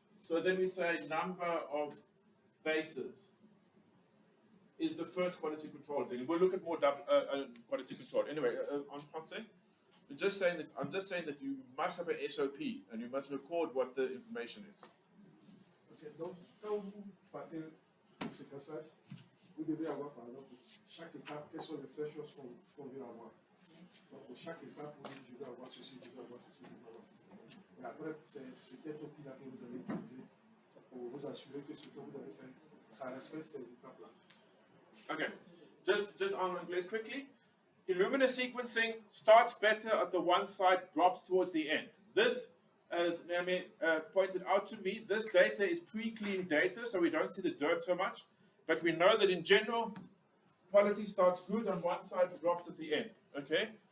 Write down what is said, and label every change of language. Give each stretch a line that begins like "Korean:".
English: So then we say number of bases is the first quality control thing. We'll look at more quality control. Anyway, on concept, I'm just saying that you must have an SOP and you must record what the information is.
French: Ok, donc quand vous partez de ce cassage, vous devez avoir par exemple chaque étape, quelles sont les vraies choses qu'on veut avoir. Donc pour chaque étape, vous dites je veux avoir ceci, je veux avoir ceci, je veux avoir ceci. Et après, c'est cette SOP-là que vous allez utiliser pour vous assurer que ce que vous avez fait, ça respecte ces étapes-là.
English: Okay, just on English quickly. Illumina sequencing starts better at the one side, drops towards the end. This, as Naomi pointed out to me, this data is pre-cleaned data, so we don't see the dirt so much. But we know that in general, quality starts good on one side, drops at the end. Okay?